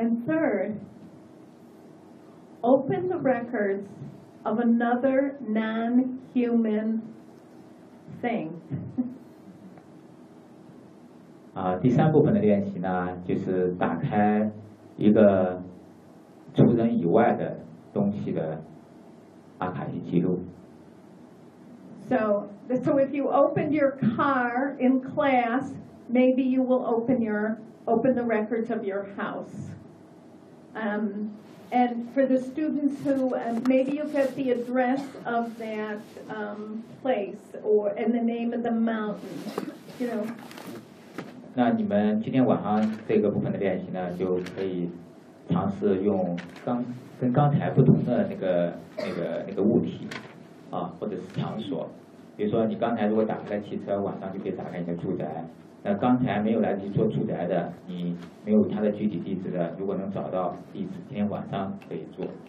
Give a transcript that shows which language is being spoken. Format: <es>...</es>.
<en>And third, open the records of another non-human thing.</en> <zh>第三部分的练习呢，就是打开一个除人以外的东西的阿卡西记录。</zh> <en>So if you opened your car in class, maybe you will open the records of your house. And for the students who, maybe you get the address of that place or and the name of the mountain, you know.</en> <zh>那你们今天晚上这个部分的练习呢，就可以尝试用跟刚才不同的那个物体啊，或者是场所。比如说，你刚才如果打开汽车，晚上就可以打开你的住宅。那刚才没有来得及做住宅的，你没有它的具体地址的，如果能找到地址，今天晚上可以做。</zh>